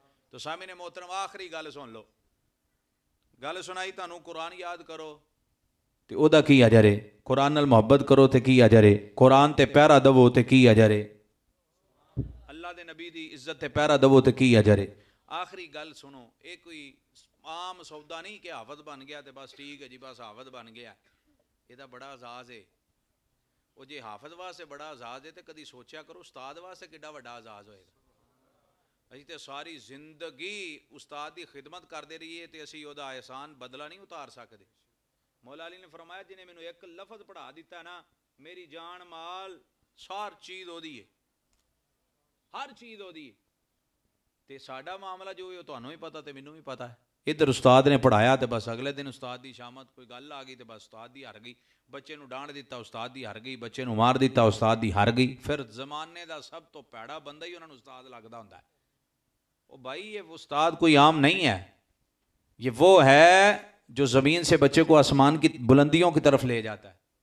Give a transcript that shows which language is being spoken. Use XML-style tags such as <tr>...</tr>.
<pa>تو سامنے محترم آخری گل سن لو، گل سنائی تانوں قرآن یاد کرو تے او دا کی اجر ہے، قرآن نال محبت کرو تے کی اجر ہے، قرآن تے پیارا دو تے کی اجر ہے، اللہ دے نبی دی عزت تے پیارا دو تے کی اجر ہے. آخری گل سنو، اے کوئی عام سودا نہیں کہ حافظ بن گیا تے بس ٹھیک ہے جی بس حافظ بن گیا. یہ دا بڑا اعزاز ہے. وہ جے حافظ واسطے بڑا اعزاز ہے تے کدی سوچیا کرو استاد واسطے کیڈا بڑا اعزاز ہوئے گا. اسی تے ساری زندگی استاد دی خدمت کردے رہیے تے اسی او دا احسان بدلہ نہیں اتار سکدے. مولا علی نے فرمایا جنہیں مینوں ایک لفظ پڑھا دیتا نا میری جان مال سار چیز ہو دی ہے، ہر چیز ہو دی ہے. تے ساڈا معاملہ جو ہے تانوں بھی پتہ تے مینوں بھی پتہ ہے. ادھر استاد نے پڑھایا تے بس اگلے دن استاد دی شامت کوئی گل آ گئی تے بس استاد دی ہر گئی، بچے نو ڈانٹ دیتا استاد دی ہر گئی، بچے نو مار دیتا استاد دی ہر گئی. پھر زمانے دا سب تو پیڑا بندہ ہی انہاں نوں استاد لگدا ہوندا ہے.</pa> <ur>او بھائی یہ استاد کوئی عام نہیں ہے، یہ وہ ہے جو زمین سے بچے کو آسمان کی بلندیوں کی طرف لے جاتا ہے.</ur>